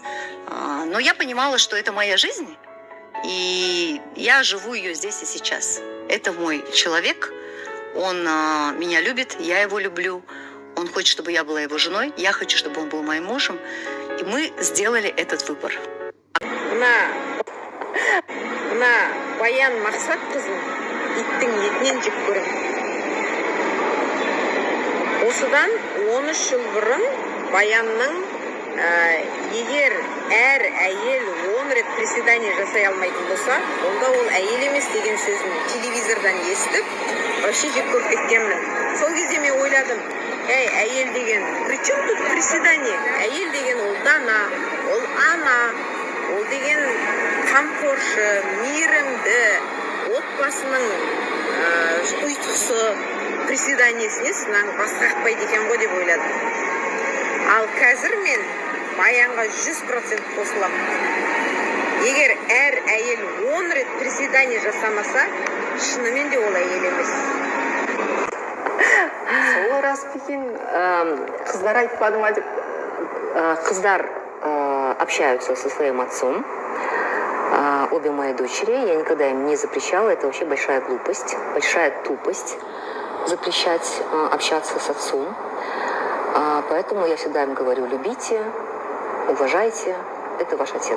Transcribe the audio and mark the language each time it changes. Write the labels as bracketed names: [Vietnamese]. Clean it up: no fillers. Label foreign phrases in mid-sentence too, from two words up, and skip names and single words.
[Russian] Но я понимала, что это моя жизнь, и я живу ее здесь и сейчас. Это мой человек, он меня любит, я его люблю, он хочет, чтобы я была его женой, я хочу, чтобы он был моим мужем, и мы сделали этот выбор. [Kazakh] Мына Баян Мақсатқызын иттің етінен жек көремін. Осыдан 13 жыл бұрын Баянның егер әр әйел 10 рет приседание жасай алмайтын болса, онда ол әйел емес деген сөзін телевизордан естіп, вообще жек көріп кеткенмін. Сол кезде мен ойладым, әйел деген, [Russian] при чем тут приседание? [Kazakh] Әйел деген ол дана, ол ана, ол деген қамқоршы, мейірімді, отбасының ұйытқысы, приседаниесіне сынан бас қақпайды екен ғой деп ойладым. Ал қазір мен Баянға 100% қосыламын. Егер әр әйел 10 рет приседание жасамаса, шынымен де ол әйел емес. Сол рас екен, қыздар айтпады ма деп. [Russian] Қыздар общаются со своим отцом. Обе мои дочери, я никогда им не запрещала, это вообще большая глупость, большая тупость запрещать общаться с отцом. Поэтому я всегда им говорю: любите, уважайте, это ваш отец.